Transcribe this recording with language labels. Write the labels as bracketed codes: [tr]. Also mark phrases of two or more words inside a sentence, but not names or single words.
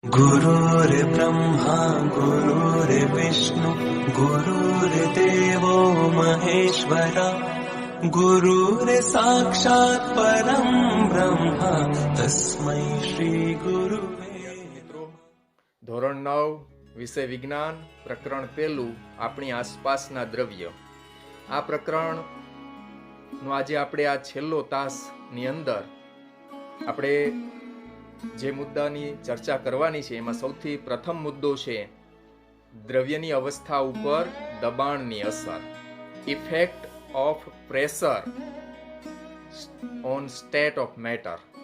[sa] गुरुर्ब्रह्मा गुरुर्विष्णु गुरुर्देवो महेश्वरा गुरुर्साक्षात् परं ब्रह्म तस्मै श्री गुरुवे। [gu] ધોરણ 9 વિષય વિજ્ઞાન પ્રકરણ 1 આપણી આસપાસના દ્રવ્ય। આ પ્રકરણનો આજે આપણે આ છેલ્લો તાસની અંદર આપણે જે મુદ્દાની ચર્ચા કરવાની છે એમાં સૌથી પ્રથમ મુદ્દો છે દ્રવ્યની અવસ્થા ઉપર દબાણની અસર, [en] effect of pressure on state of matter.